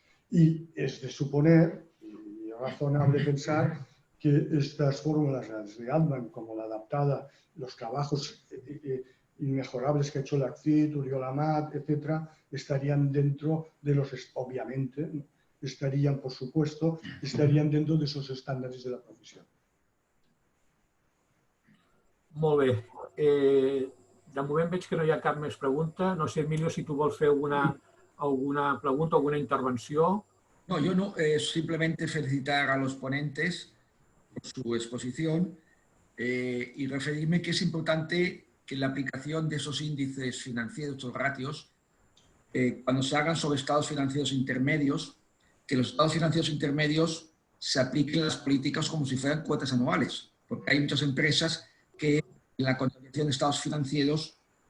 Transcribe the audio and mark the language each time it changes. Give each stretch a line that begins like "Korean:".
Spanish: Y es de suponer, y es razonable pensar, que estas fórmulas, las de Altman, como la adaptada, los trabajos inmejorables que ha hecho Lactit, Uriol Amat, etcétera, estarían dentro de los, obviamente, estarían, por supuesto, estarían dentro de esos estándares de la profesión.
Catalan: Molt bé. De moment veig que no hi ha cap més pregunta. No sé, Emilio, si tu vols fer alguna pregunta, alguna intervenció.
Spanish: No, yo no, simplemente felicitar a los ponentes por su exposición y referirme que es importante que la aplicación de esos índices financieros, esos ratios, cuando se hagan sobre estados financieros intermedios, que los estados financieros intermedios se apliquen las políticas como si fueran cuotas anuales, porque hay muchas empresas que en la contabilización de estados financieros